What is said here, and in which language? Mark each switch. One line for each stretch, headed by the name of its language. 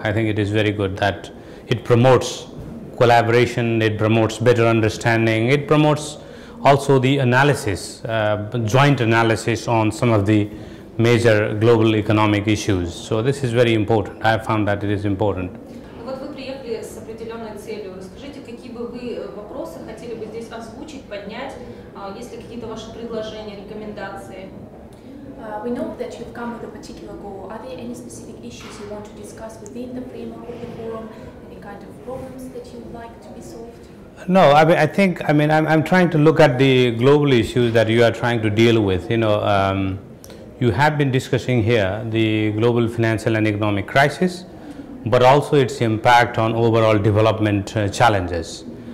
English: I think it is very good that it promotes collaboration, it promotes better understanding, it promotes also the analysis, joint analysis on some of the major global economic issues. So this is very important. I have found that it is important.
Russian: Вот вы приехали с определенной целью. Расскажите, какие бы вы вопросы хотели бы здесь озвучить, поднять, есть ли какие-то ваши предложения, рекомендации?
English: We know that you've come with a particular goal. Are there any specific issues you want to discuss within the framework of the forum? Any kind of problems that you would like to be solved? No, I'm trying to look at the global issues that you are trying to deal with. You have been discussing here the global financial and economic crisis, but also its impact on overall development challenges.